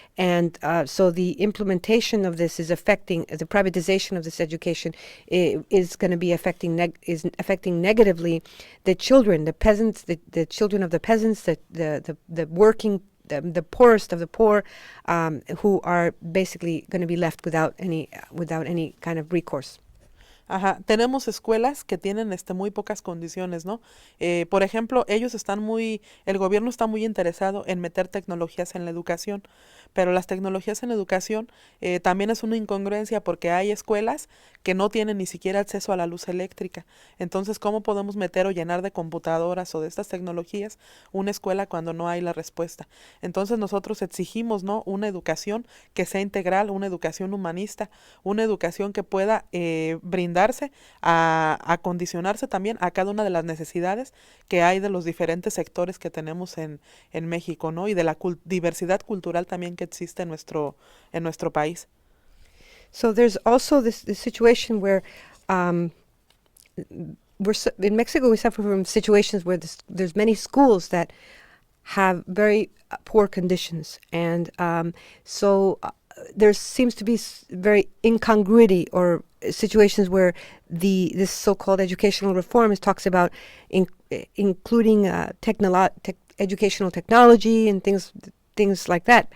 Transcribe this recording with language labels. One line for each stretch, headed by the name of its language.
English: And so the implementation of this is affecting the privatization of this education is going to be affecting negatively the children, the peasants, the children of the peasants, the working, the poorest of the poor, who are basically going to be left without any kind of recourse.
Spanish: Ajá, tenemos escuelas que tienen muy pocas condiciones, ¿no? Por ejemplo, el gobierno está muy interesado en meter tecnologías en la educación, pero las tecnologías en educación también es una incongruencia porque hay escuelas que no tienen ni siquiera acceso a la luz eléctrica. Entonces, ¿cómo podemos meter o llenar de computadoras o de estas tecnologías una escuela cuando no hay la respuesta? Entonces, nosotros exigimos, ¿no?, una educación que sea integral, una educación humanista, una educación que pueda brindarse a acondicionarse también a cada una de las necesidades que hay de los diferentes sectores que tenemos en México, ¿no? Y de la diversidad cultural también que existe en nuestro país.
English: So there's also this situation where in Mexico we suffer from situations where there's many schools that have very poor conditions, and so there seems to be very incongruity or situations where this so-called educational reform talks about including educational technology and things like that.